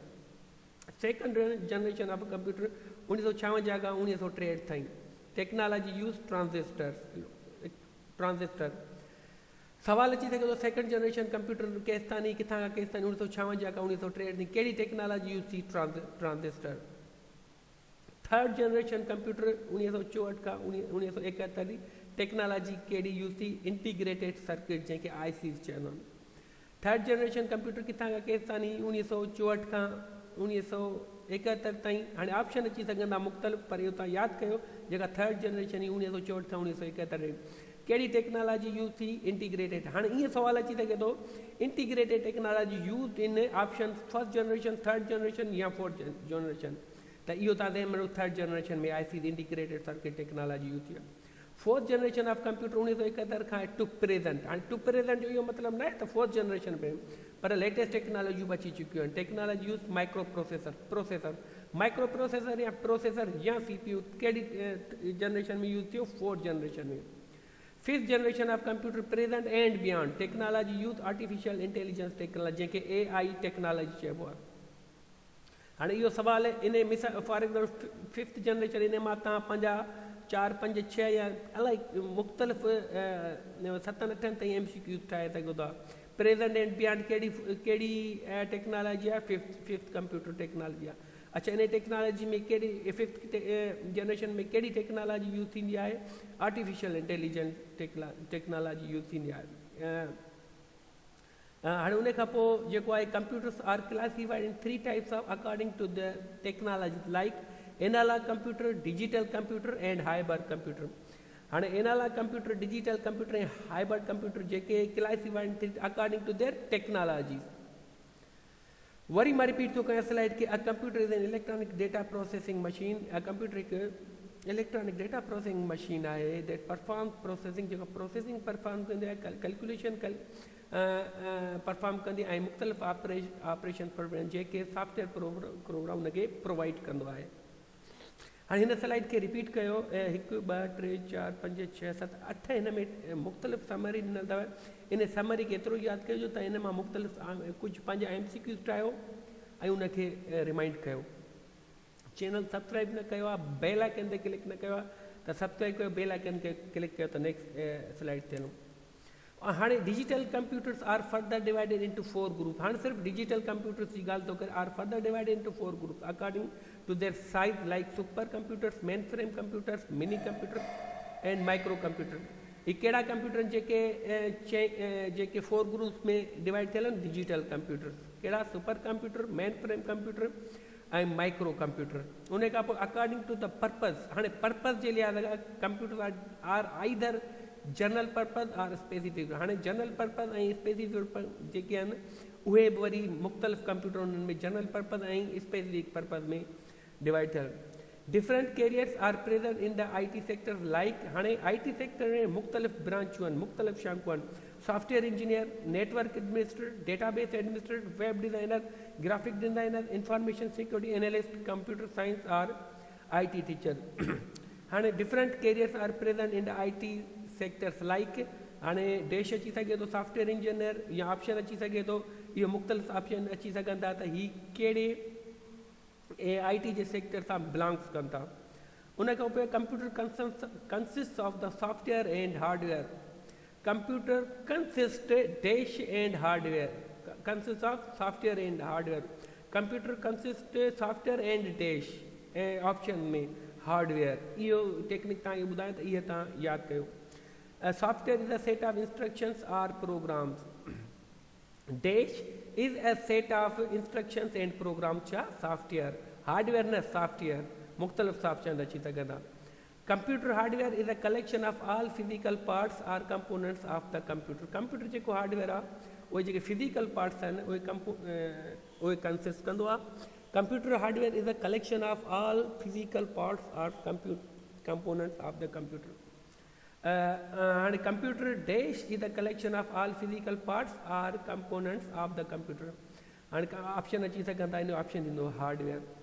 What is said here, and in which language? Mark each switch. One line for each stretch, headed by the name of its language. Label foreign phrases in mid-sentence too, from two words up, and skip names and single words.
English: second generation of computer 1956
Sindhi: खां 1963 ताईं।
English: technology use transistor.
Sindhi: सवाल अची सघे थो
English: second generation computer
Sindhi: केसि ताईं किथां खां केसि ताईं 1956 खां 1963 ताईं कहिड़ी
English: technology use
Sindhi: थी, ट्रांजिस्टर।
English: third generation computer
Sindhi: 1964 खां 1971 टेक्नोलॉजी कहिड़ी यूज़ थी,
English: integrated circuit
Sindhi: जंहिंखे ICs चवंदा आहिनि।
English: third generation computer
Sindhi: किथां खां केसि ताईं 1964 खां 1971 ताईं। हाणे ऑप्शन अची सघंदा मुख़्तलिफ़, पर इहो तव्हां यादि कयो जेका
English: third generation
Sindhi: ई 1964 खां 1971 कहिड़ी टेक्नोलॉजी यूज़ थी, इंटीग्रेटेड। हाणे ईअं सवाल अची सघे थो
English: integrated technology use in option first generation, third generation or fourth generation.
Sindhi: त इहो तव्हां ध्यानु रखो
English: third generation
Sindhi: में
English: IC integrated circuit technology use
Sindhi: थी आहे।
English: fourth generation of computer 1971 खां to present.
Sindhi: हाणे
English: to present
Sindhi: जो इहो मतिलबु न आहे त
English: fourth generation
Sindhi: में, पर लेटेस्ट टेक्नोलॉजियूं अची चुकियूं आहिनि।
English: technology use micro processor micro processor or processor or CPU
Sindhi: कहिड़ी जनरेशन में यूज़ थियो?
English: fourth generation में। fifth generation of computer present and beyond technology use artificial intelligence technology
Sindhi: जंहिंखे AI टेक्नोलॉजी चइबो आहे। हाणे इहो सुवाल आहे, इन मिसाल
English: for example fifth generation
Sindhi: इन मां तव्हां पंहिंजा 4, 5, 6 या अलाए मुख़्तलिफ़ 7, 8 ताईं MCQ ठाहे सघो था।
English: present and beyond
Sindhi: कहिड़ी टेक्नोलॉजी आहे?
English: fifth computer technology
Sindhi: आहे। अच्छा, इन टेक्नोलॉजी में कहिड़ी
English: fifth generation
Sindhi: में कहिड़ी
English: technology use
Sindhi: थींदी आहे?
English: artificial intelligence technology use
Sindhi: थींदी आहे। हाणे उन खां पोइ जेको आहे
English: computers are classified in 3 types of according to the technology like analog computer, digital computer and hybrid computer. हाणे analog computer, digital computer ऐं hybrid computer जेके classified according to their technologies.
Sindhi: वरी मां रिपीट थो कयां स्लाइड के,
English: a computer is an electronic data processing machine. a computer हिकु electronic data processing machine आहे that perform processing,
Sindhi: जेको
English: processing perform
Sindhi: कंदी आहे,
English: calculation perform
Sindhi: कंदी ऐं मुख़्तलिफ़ ऑपरेशन जेके
English: software program
Sindhi: उनखे प्रोवाइड कंदो आहे। हाणे हिन स्लाइड खे रिपीट कयो। 1, 2, 3, 4, 5, 6, 7, 8 हिन में मुख़्तलिफ़ समरी ॾिनल अथव। इन समरी खे एतिरो यादि कजो त हिन मां मुख़्तलिफ़ कुझु पंहिंजा MCQ ठाहियो ऐं उनखे रिमाइंड कयो।
English: channel subscribe
Sindhi: न कयो आहे,
English: bell icon
Sindhi: ते क्लिक न कयो आहे त सब्सक्राइब कयो,
English: bell icon
Sindhi: खे क्लिक कयो त
English: next slide
Sindhi: ते हलूं।
English: हाँ digital computers are further divided into 4 group. हाँ
Urdu: صرف ڈیجیٹل کمپیوٹرز کی گال تو کر,
English: are further divided into 4 group according to their size like super computers, main frame computers, mini computer and micro computer. ये कड़ा कंप्यूटर जेके 4 ग्रुप्स में डिवाइड थे digital computers, कड़ा super computer, main frame computer and micro computer. उन according to the purpose, हाँ पर्पज
Urdu: کے لیے
English: computer are either general purpose और स्पेसिफिक।
Sindhi: हाँ
English: general purpose
Sindhi: और स्पेसिफिक जेके आहिनि उहे वरी मुख़्तलिफ़ कंप्यूटर उन्हनि में
English: general purpose
Sindhi: और
English: specific purpose
Sindhi: में डिवाइड थियल।
English: different careers are present in the IT sector like,
Sindhi: हाँ IT सेक्टर में मुख़्तलिफ़ ब्रांचूं आहिनि, मुख़्तलिफ़ शाखूं आहिनि।
English: software engineer, network administrator, database administrator, web designer, graphic designer, information security analyst, computer science और IT teacher।
Sindhi: हाँ
English: different careers are present in the IT sectors like,
Sindhi: हाँ डैश अची सके तो
English: software engineer
Sindhi: या ऑप्शन अची सके तो ये मुख़्तलिफ़ ऑप्शन अची सकन था त ही कहिड़े IT जे सेक्टर सां बिलोंग्स कनि था। उन खां पोइ
English: computer consist of the software and hardware. computer consist dash and hardware, consist of software and hardware. computer consist software and dash ऐं ऑप्शन में हार्डवेयर।
Sindhi: इहो टेक्निक तव्हां इहो ॿुधायो त इहा तव्हां यादि कयो।
English: A software is a set of instructions or programs. Dash is a set of instructions and programs cha software. Hardware na software.
Sindhi: मुख्तलिफ सॉफ्टवेयर अची सघंदा।
English: Computer hardware is a collection of all physical parts or components of the computer.
Sindhi: Computer जेको hardware आहे उहे जेके
English: physical parts
Sindhi: आहिनि उहे consist कंदो आहे।
English: Computer hardware is a collection of all physical parts or components of the computer. And computer dash is a collection of all physical parts or components of the computer. And option
Sindhi: अची सघंदा इन ऑप्शन ॾींदो हार्डवेयर।